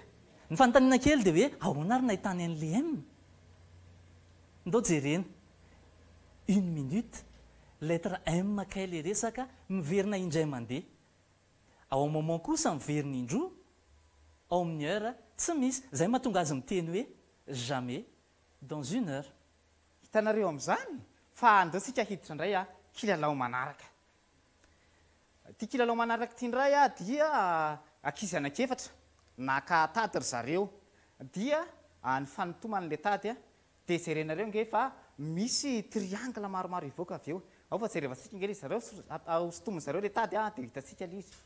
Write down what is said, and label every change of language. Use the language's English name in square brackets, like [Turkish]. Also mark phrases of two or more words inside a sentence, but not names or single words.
[Malagasy] ny fanontaniana kely dia hoe ahoana ary nahitany an'le m ndao jerena 1 [French] minute lettre [Malagasy] m kay le resaka miverina indray mandeha ao amin'ny moment kosa miverina indroa ao amin'ny heure tsy misy zay mahatonga azy miteny hoe [French] jamais dans une heure [Malagasy] hitanareo amin'izany fa andao tsika hiditra indray kilalao manaraka ty kilalao manaraka ty indray dia ankizy anankiefatra naka tady ry zareo dia ny fanotoman'le tady dia jerenareo nge fa misy triangle maromaro ivoaka avy eo ao fa jerevantsika nge zareo sotomony zareo le tady dia hitatsika le izy